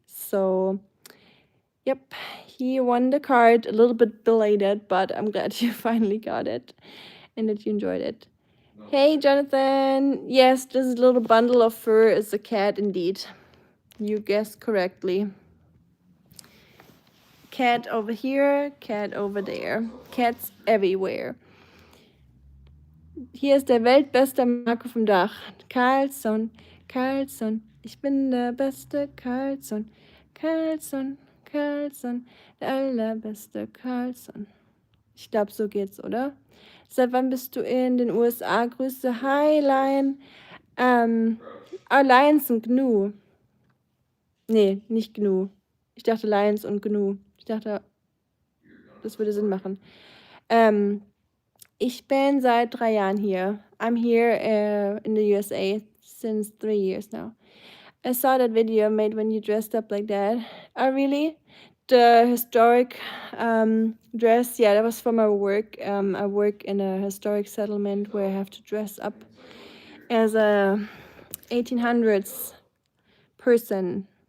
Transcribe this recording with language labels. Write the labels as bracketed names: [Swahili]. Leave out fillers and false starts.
[English] So, yep, he won the card, a little bit belated, but I'm glad you finally got it and that you enjoyed it. Hey, Jonathan. Yes, this little bundle of fur is a cat indeed. You guessed correctly. Cat over here, cat over there. Cats everywhere. [German] Hier ist der weltbeste Marco vom Dach. Carlson, Carlson. Ich bin der beste Carlson. Carlson, Carlson. Der allerbeste Carlson. Ich glaube, so geht's, oder? Seit wann bist du in den USA? Grüße. Hi, Lion. Lions und Gnu. Nee, nicht Gnu. Ich dachte Lions und Gnu. Ich dachte, das würde Sinn machen. Ich bin seit 3 Jahren hier. [English] I'm here in the USA since 3 years now. I saw that video made when you dressed up like that. Oh, really? The historic dress, yeah, that was for my work. I work in a historic settlement where I have to dress up as a 1800s person.